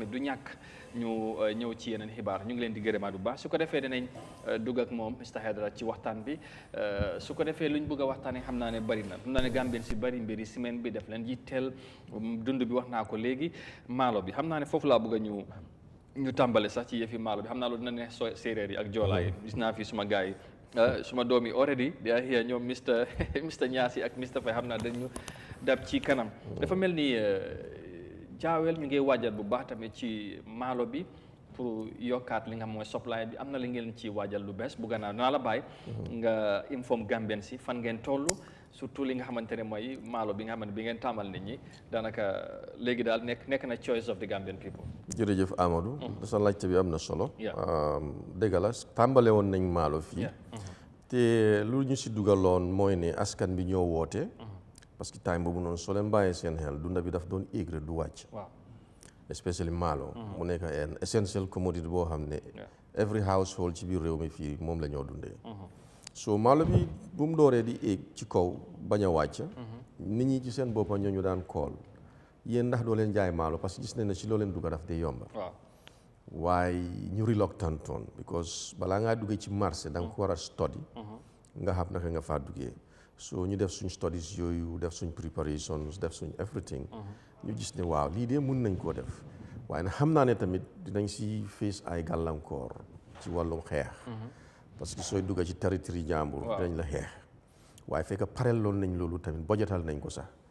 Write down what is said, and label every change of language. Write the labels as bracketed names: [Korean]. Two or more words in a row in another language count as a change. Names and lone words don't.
[Wolof] du ñàkk ñu ñëw ci yeneen xibaar ñu ngi leen di gërëmaat bu baax su ko defee dinañ dugg ak moom Mr Haidara ci waxtaan bi su ko defee luñ bëgg a waxtaanee xam naa ne bari na xam naa ne Gambien si bari mbiri ciment bi def leen yitteel dund bi wax naa ko léegi maalo bi xam naa ne foofu laa bëgg a ñu tàmbale sax ci yëfi maalo bi xam naa loolu dina ne séeréer yi ak joolaa yi gis naa fi suma gars yi suma doom yi [English] already they are here [Wolof] ñoom Mr Niassi ak Mr Faye xam naa dañu dab ci kanam dafa mel ni Jah Oil ñu ngi waajal bu baax tamit ci maalo bi pour yokkaat li nga xam mooy supply bi am na li ngeen ci waajal lu bees bu gannaaw naa la bàyyi nga inform Gambien si fan ngeen toll surtout li nga xamante ne mooy maalo bi nga xamante bi ngeen tàmmal nit ñi daanaka léegi daal nekk na [English] choice of the Gambian people. [Wolof] jërëjëf Amadou sa laajte bi am na solo dëgg la tàmbale woon nañ maalo fii te lu ñu si dugaloon mooy ne askan bi ñoo woote [French] parce que [Wolof] time boobu noonu soo leen bàyyee seen xel dunda bi daf doon éeg du wàcc especially maalo mu nekk [English] an essential commodity [Wolof] boo xam ne [English] every household [Wolof] ci biir réew mi fii moom la ñoo dundee so maalo bi bu mu dooree di éeg ci kaw bañ a wàcc nit ñi ci seen boppa ñoo ñu daan kool yéen ndax doo leen jaay maalo [French] parce que [Wolof] gis nañ ne ci loo leen dugga daf dee yomba waaye ñu [English] reluctant on because [Wolof] balaa ngaa duggee ci marché da nga ko war a study nga xam naka nga faa duggee so ñu def suñ studies yooyu def suñ preparations def suñ everything ñu gis ne waaw lii de mun nañ koo def waaye nag xam naa ne tamit dinañ si face ay gàllankoor ci wàllum xeex [French] parce que [Wolof] sooy dugga ci territoire jàmbur dinañ la xeex waaye fekk pareel loon nañ loolu tamit budgetal nañ ko sax